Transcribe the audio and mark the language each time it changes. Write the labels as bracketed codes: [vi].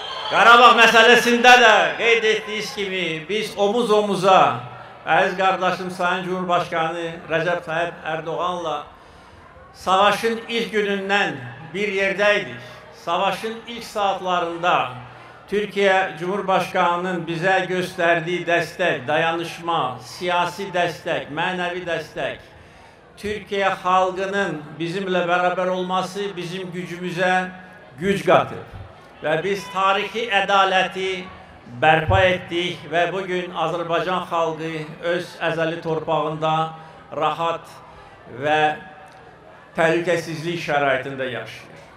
[az] Qarabağ məsələsində də qeyd etdiyiniz kimi biz omuz-omuza əziz qardaşım Sayın Cumhurbaşkanı Rəcəb Tayyip Erdoğan'la savaşın ilk günündən bir yerdəydik. [tr] Savaşın ilk saatlarında Türkiye Cumhurbaşkanı'nın bize gösterdiği destek, dayanışma, siyasi destek, manevi destek, Türkiye halkının bizimle beraber olması bizim gücümüze güç katır. [az] Ve biz tarihi ədaleti bərpa etdik ve bugün Azərbaycan xalqı öz əzəli torpağında rahat ve təhlükəsizlik şəraitində yaşayır.